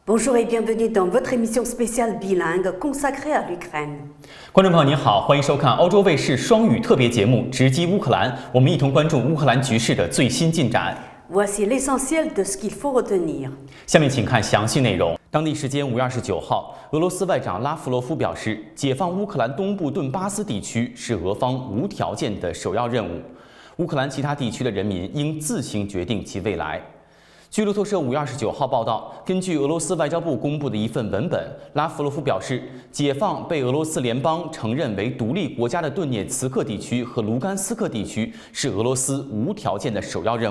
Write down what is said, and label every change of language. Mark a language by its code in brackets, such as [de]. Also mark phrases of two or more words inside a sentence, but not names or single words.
[fr] Bonjour et bienvenue dans votre émission spéciale bilingue consacrée à l'Ukraine. [zh] 观众朋友您好，欢迎收看欧洲卫视双语特别节目《直击乌克兰》，我们一同关注乌克兰局势的最新进展。 [fr] Voici l'essentiel de ce qu'il faut retenir. [zh] 下面请看详细内容。当地时间5月29号，俄罗斯外长拉夫罗夫表示，解放乌克兰东部顿巴斯地区是俄方无条件的首要任务，乌克兰其他地区的人民应自行决定其未来。据路透社5月29号报道，根据俄罗斯外交部公布的一份文本，拉夫罗夫表示，解放被俄罗斯联邦承认为独立国家的顿涅茨克地区和卢甘斯克地区是俄罗斯无条件的首要任务。